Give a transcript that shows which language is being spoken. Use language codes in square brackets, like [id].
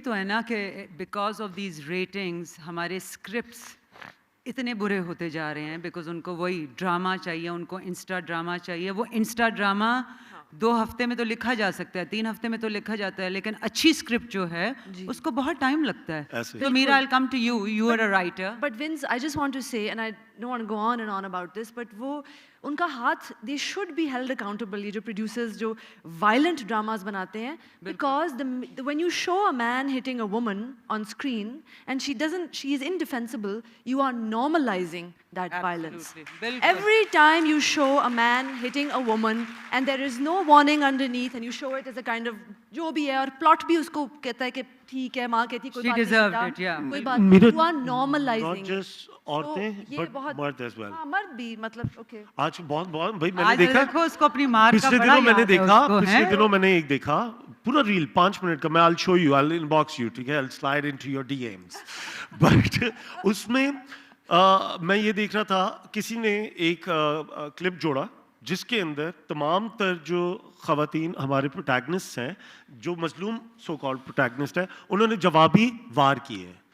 [ur] یہی تو ہے نا کہ بیکاز آف دیز ریٹنگس ہمارے اسکرپٹس اتنے برے ہوتے جا رہے ہیں, بیکاز ان کو وہی ڈرامہ چاہیے, ان کو انسٹا ڈرامہ چاہیے. وہ انسٹا ڈرامہ 2 ہفتے میں تو لکھا جا سکتا ہے, 3 ہفتے میں تو لکھا جاتا ہے, لیکن اچھی اسکرپٹ جو ہے اس کو بہت ٹائم لگتا ہے. تو میرا [en] I'll come to you, you are a writer. But Vince, I just want to say, and I don't want to go on and on about this, but [ur] وہ ان کا ہاتھ, [en] they should be held accountable, [ur] یہ جو producers جو violent dramas بناتے ہیں, [en] because when you show a man hitting a woman on screen and she is indefensible, you are normalizing that violence. Every time you show a man hitting a woman and there is no warning underneath and you show it as a kind of [ur] جو بھی ہے, اور plot بھی اس کو کہتا ہے کہ ٹھیک ہے, ماں کہتی کوئی بات نہیں, [en] کوئی بات نہیں, you are normalizing. Not just عورتیں but مرد as well. [ur] ہاں مرد بھی, مطلب اوکے. آج بہت بھائی میں نے دیکھا اس کو اپنی مار کا پچھلے دنوں میں نے ایک دیکھا پورا ریل 5 منٹ کا, میں [en] I'll show you, I'll inbox you, [ur] ٹھیک ہے, [en] I'll slide into your DMs. [ur] But اس میں میں یہ دیکھ رہا تھا کسی نے ایک کلپ جوڑا جس کے اندر تمام تر جو خواتین ہمارے پروٹیگنسٹ ہیں, جو مظلوم سو کالڈ پروٹیگنسٹ ہیں, انہوں نے جوابی وار کیے ہیں.